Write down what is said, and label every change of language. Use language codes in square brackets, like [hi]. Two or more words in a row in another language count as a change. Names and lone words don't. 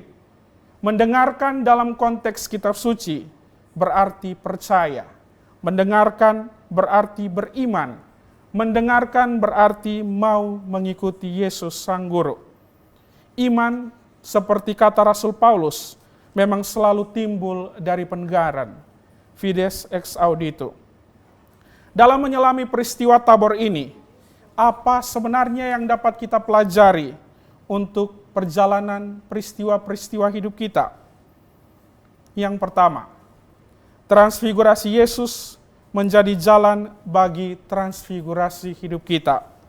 [id] Mendengarkan dalam konteks kitab suci berarti percaya. Mendengarkan berarti beriman. Mendengarkan berarti mau mengikuti Yesus sang guru. Iman, seperti kata Rasul Paulus, memang selalu timbul dari pendengaran. [la] Fides ex audito. [id] Dalam menyelami peristiwa Tabor ini, apa sebenarnya yang dapat kita pelajari untuk perjalanan peristiwa-peristiwa hidup kita? Yang pertama, transfigurasi Yesus menjadi jalan bagi transfigurasi hidup kita.